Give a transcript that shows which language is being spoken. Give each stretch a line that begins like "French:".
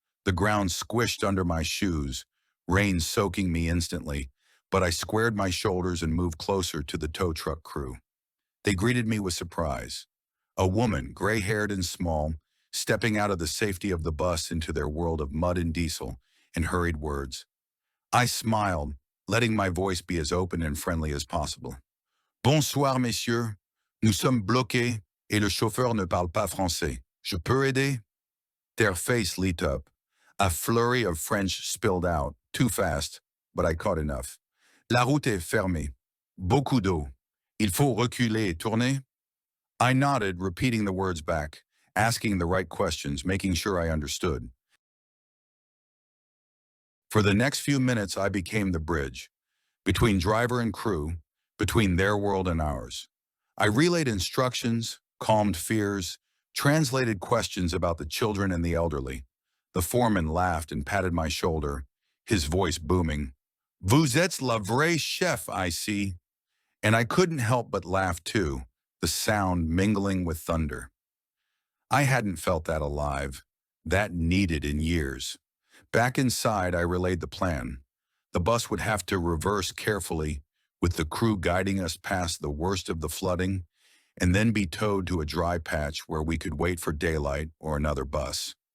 English: The ground squished under my shoes, rain soaking me instantly, but I squared my shoulders and moved closer to the tow truck crew. They greeted me with surprise. A woman, gray-haired and small, stepping out of the safety of the bus into their world of mud and diesel and hurried words. I smiled, letting my voice be as open and friendly as possible.
French: "Bonsoir, messieurs. Nous sommes bloqués et le chauffeur ne parle pas français. Je peux aider?"
English: Their face lit up. A flurry of French spilled out, too fast, but I caught enough.
French: "La route est fermée. Beaucoup d'eau. Il faut reculer et tourner?"
English: I nodded, repeating the words back, asking the right questions, making sure I understood. For the next few minutes, I became the bridge between driver and crew, between their world and ours. I relayed instructions, calmed fears, translated questions about the children and the elderly. The foreman laughed and patted my shoulder, his voice booming.
French: Vous êtes le vrai chef,
English: I see. And I couldn't help but laugh too, the sound mingling with thunder. I hadn't felt that alive, that needed in years. Back inside, I relayed the plan. The bus would have to reverse carefully, with the crew guiding us past the worst of the flooding, and then be towed to a dry patch where we could wait for daylight or another bus.